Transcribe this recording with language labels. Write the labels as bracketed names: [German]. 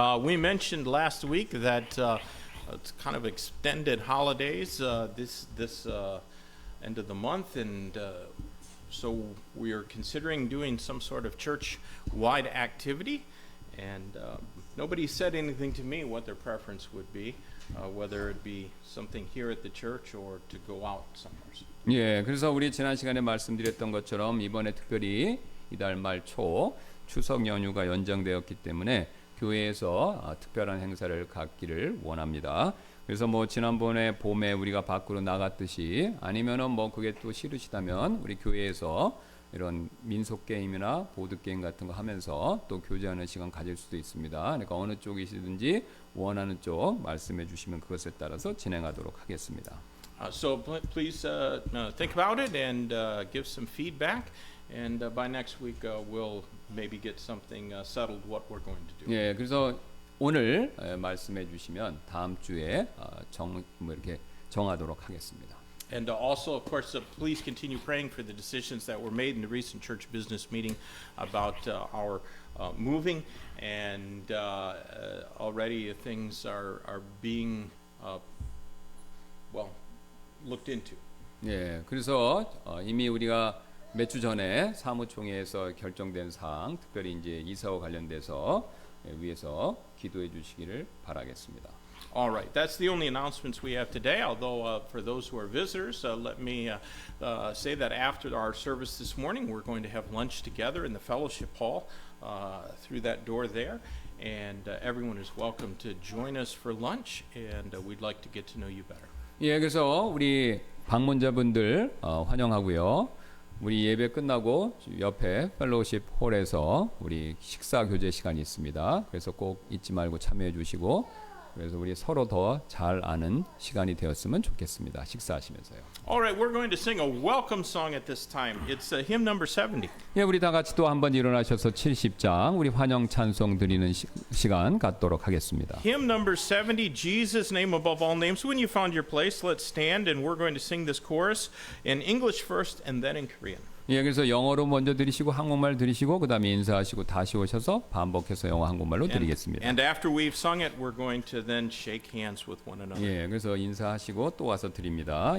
[English] We mentioned last week that it's kind of extended holidays this end of the month, and so we are considering doing some sort of church-wide activity. And nobody said anything to me what their preference would be, whether it be something here at the church or to go out somewhere. [Korean] 예, 그래서 우리 지난 시간에 말씀드렸던 것처럼 이번에 특별히 이달 말 초 추석 연휴가 연장되었기 때문에 교회에서 특별한 행사를 갖기를 원합니다. 그래서 뭐 지난번에 봄에 우리가 밖으로 나갔듯이 아니면은 뭐 그게 또 싫으시다면 우리 교회에서 이런 민속 게임이나 보드 게임 같은 거 하면서 또 교제하는 시간 가질 수도 있습니다. 그러니까 어느 쪽이시든지 원하는 쪽 말씀해 주시면 그것에 따라서 진행하도록 하겠습니다. [English] So please think about it and give some feedback. And by next week, we'll maybe get something settled what we're going to do. [Korean] 예, 그래서 오늘 말씀해 주시면 다음 주에 뭐 이렇게 정하도록 하겠습니다. [English] And also, of course, please continue praying for the decisions that were made in the recent church business meeting about our moving. And already things are being, well, looked into. [Korean] 예, 그래서 이미 우리가 몇 주 전에 사무총회에서 결정된 사항, 특별히 이제 이사와 관련돼서 위에서 기도해 주시기를 바라겠습니다. [English] All right, that's the only announcements we have today. Although for those who are visitors, let me say that after our service this morning, we're going to have lunch together in the fellowship hall through that door there. And everyone is welcome to join us for lunch, and we'd like to get to know you better. [Korean] 예, 그래서 우리 방문자분들 환영하고요. 우리 예배 끝나고 옆에 펠로우십 홀에서 우리 식사 교제 시간이 있습니다. 그래서 꼭 잊지 말고 참여해 주시고 그래서 우리 서로 더 잘 아는 시간이 되었으면 좋겠습니다. 식사하시면서요. [English] All right, we're going to sing a welcome song at this time. It's hymn number 70. [Korean] 예, 우리 다 같이 또 한번 일어나셔서 70장 우리 환영 찬송 드리는 시간 갖도록 하겠습니다. [English] Hymn number 70, Jesus' name above all names. When you found your place, let's stand and we're going to sing this chorus in English first and then in Korean. [Korean] 예, 그래서 영어로 먼저 드리시고 한국말 드리시고 그다음에 인사하시고 다시 오셔서 반복해서 영어 한국말로 드리겠습니다. [English] And after we've sung it, we're going to then shake hands with one another. [Korean] 예, 그래서 인사하시고 또 와서 드립니다.